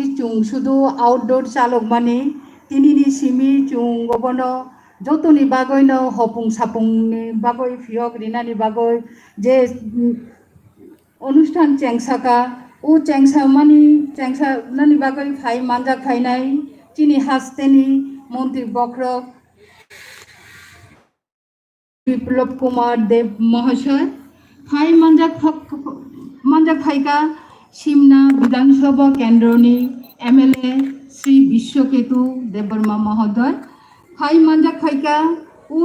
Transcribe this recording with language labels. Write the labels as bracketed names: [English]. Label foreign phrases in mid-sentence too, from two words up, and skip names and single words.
[Kok Borok] চুং শুধু আউটডোর চালক মানে তিনি সিমি চুং গবন যতনি বাগৈন হপুং সাপুংনি বাগৈ ফিয়ক রিনানি বাগৈ যে অনুষ্ঠান চেংসাকা ও চেংসা মানি চেংসা নানি বাগৈ ফাই মানজা খাইনাই তিনি হাসতেনি মন্ত্রী বক্রক বিপ্লব কুমার দেব মহাশয় ফাই মানজা খাইকা সিমনা বিধানসভা কেন্দ্রনি এমএলএ শ্রী বিশ্বকেতু দেববর্মা মহোদয় ফাই মানজা খাইকা ও